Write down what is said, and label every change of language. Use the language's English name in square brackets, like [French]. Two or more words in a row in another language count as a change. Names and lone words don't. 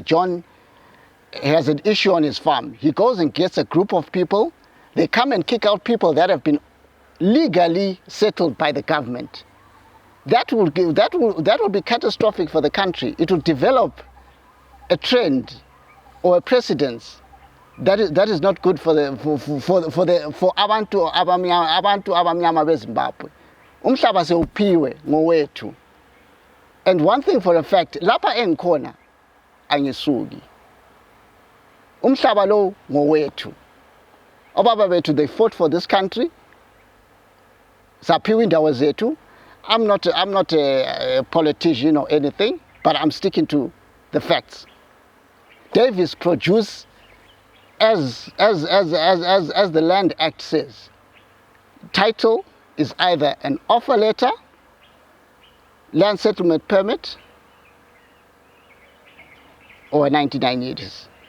[English] John has an issue on his farm, he goes and gets a group of people, they come and kick out people that have been legally settled by the government. That will be catastrophic for the country. It will develop a trend or a precedence that is not good for [North Ndebele] abantu abamnyama beZimbabwe. Umhlaba sewuphiwe ngowethu. [English] And one thing for a fact, [North Ndebele] lapha engikhona angisuki. Umhlaba lo ngowethu. Obaba bethu, [English] they fought for this country. [North Ndebele] Saphiwe indawo zethu. [English] I'm not a politician or anything, but I'm sticking to the facts. Davis produced as the Land Act says. Title is either an offer letter, land settlement permit, or a 99 years.